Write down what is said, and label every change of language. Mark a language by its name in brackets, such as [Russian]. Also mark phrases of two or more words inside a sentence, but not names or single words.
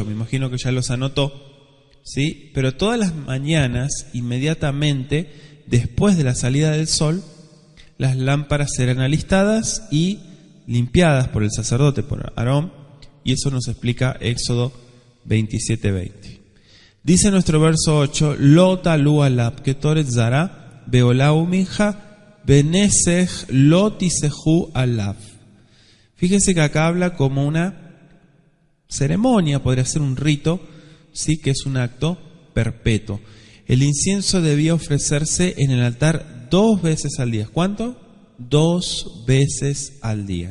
[Spanish] Me imagino que ya los anotó, ¿sí? Pero todas las mañanas, inmediatamente después de la salida del sol, las lámparas serán alistadas y limpiadas por el sacerdote, por Aarón, y eso nos explica Éxodo 27:20. Dice nuestro verso 8: [Hebrew] לא תעלו עליו קטרת זרה ועלה ומנחה ונסך לא תסכו עליו. [Spanish] Fíjese que acá habla como una ceremonia, podría ser un rito, sí, que es un acto perpetuo. El incienso debía ofrecerse en el altar 2 veces al día. ¿Cuánto? 2 veces al día.